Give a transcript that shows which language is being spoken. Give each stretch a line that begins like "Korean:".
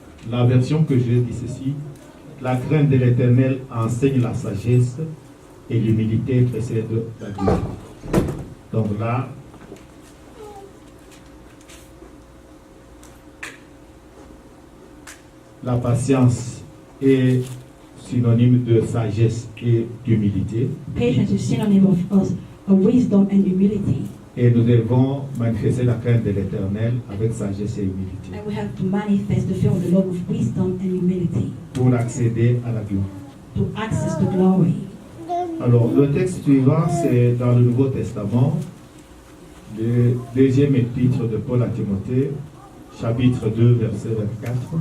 French: La version que j'ai dit ceci, la crainte de l'Éternel enseigne la sagesse et l'humilité précède la gloire. Donc là, la patience est synonyme de sagesse et d'humilité.
English: Patience is synonym of wisdom and humility.
French: Et nous devons manifester la crainte de l'Éternel avec sagesse et humilité
English: And we have to manifest the fear of the Lord with wisdom and humility
French: pour accéder à la gloire.
English: to access the glory.
French: Alors, le texte suivant, c'est dans le Nouveau Testament, le deuxième épître de Paul à Timothée, chapitre 2, verset 24.